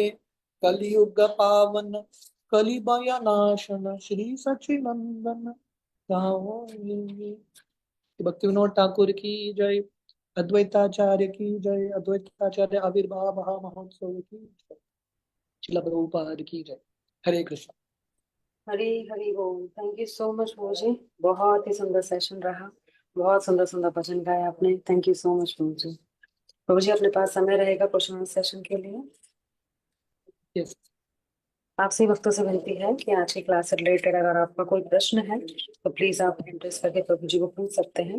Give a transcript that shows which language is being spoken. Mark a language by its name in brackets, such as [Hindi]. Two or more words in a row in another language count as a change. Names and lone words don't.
[Bangla] কলিযুগ পাবন কলিবয় নাশন, শ্রী শচীনন্দন গাওএ। [Hindi] भक्ति विनोद ठाकुर की जय। अद्वैताचार्य की जय। अद्वैताचार्य आविर्भाव महामहोत्सव की जय। श्रील प्रभुपाद की जय। हरे कृष्ण। हरी हरी बोल। [English] thank you so much [Hindi] प्रभु जी, बहुत ही सुंदर सेशन रहा। बहुत सुंदर सुंदर भजन गाए आपने। [English] thank you so much प्रभु जी। प्रभु जी अपने पास समय रहेगा question answer session के लिए? यस। आपसे भक्तों से विनती है कि आज की क्लास से रिलेटेड अगर आपका कोई प्रश्न है तो प्लीज आप इंटरेस्ट करके प्रभु जी को पूछ सकते हैं।